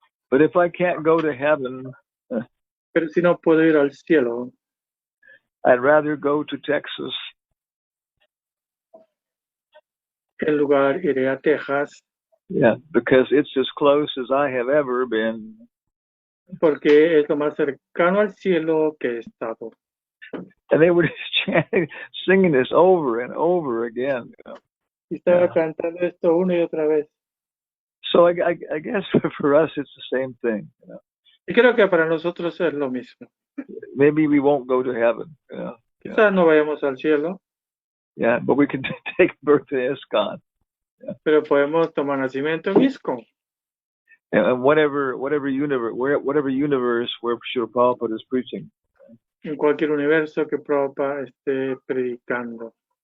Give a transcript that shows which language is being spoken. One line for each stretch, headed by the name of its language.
English: But if I can't go to heaven,
Spanish: pero si no puedo ir al cielo,
English: I'd rather go to Texas.
Spanish: En lugar iré a Texas.
English: Yeah, because it's as close as I have ever been.
Spanish: Porque es lo más cercano al cielo que he estado.
English: And they were just chanting, singing this over and over again. You know?
Spanish: Y estaba cantando esto una y otra vez.
English: So I guess for us it's the same thing. You know?
Spanish: Y creo que para nosotros es lo mismo.
English: Maybe we won't go to heaven. You know?
Spanish: Quizás no vayamos al cielo.
English: Yeah, but we can take birth in ISKCON. Yeah.
Spanish: Pero podemos tomar nacimiento en ISKCON.
English: And whatever universe where Srila Prabhupada is preaching.
Spanish: en cualquier universo que Prabhupada esté predicando.